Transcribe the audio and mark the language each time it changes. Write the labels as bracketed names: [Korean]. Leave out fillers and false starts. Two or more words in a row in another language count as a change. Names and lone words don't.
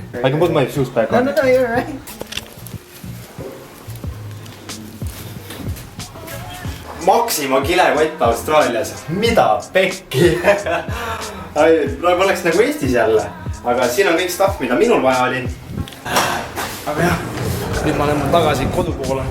[English] I can put my shoes back on. No, you're right. [Estonian] Maxima kilekott Austraalias. Mida pekki? Praegu oleks nagu Eestis jälle. Aga siin on kõik stuff, mida minul vaja oli. Aga jah, nüüd ma olen tagasi kodu poole.